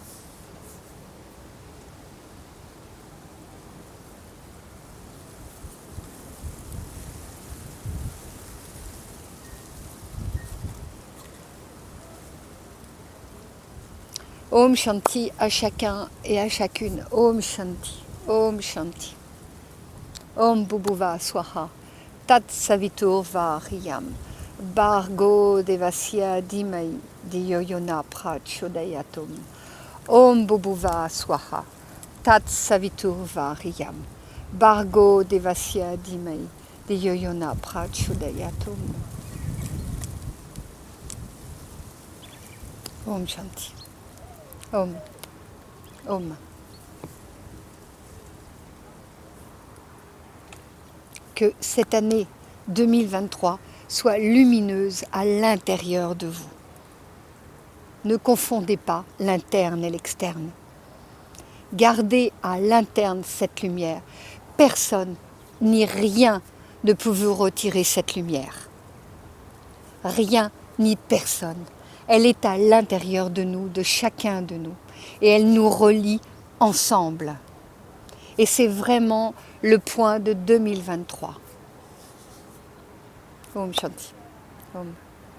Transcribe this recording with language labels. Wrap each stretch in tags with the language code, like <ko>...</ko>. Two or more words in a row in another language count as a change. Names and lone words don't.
<sa>ॐ शान्ति</sa> <fr>à chacun et à chacune.</fr> <sa>ॐ शान्ति। ॐ शान्ति। ॐ भुवः स्वाहा. तत् सवितुर् वरियम्। भर्गो देवस्य धीमहि. धियोयोना प्रचोदयातुम्. ॐ भुवः स्वाहा। तत् सवितुर् वरियम्. भर्गो देवस्य धीमहि. धियोयोना प्रचोदयातुम्. ॐ शान्ति. ॐ। ॐ.</sa> <fr>Que cette année 2023 soit lumineuse à l'intérieur de vous. Ne confondez pas l'interne et l'externe. Gardez à l'interne cette lumière. Personne ni rien ne peut vous retirer cette lumière. Rien ni personne. Elle est à l'intérieur de nous, de chacun de nous. Et elle nous relie ensemble. Et c'est vraiment le point de 2023.</fr> <sa>ॐ शान्ति। ॐ.</sa>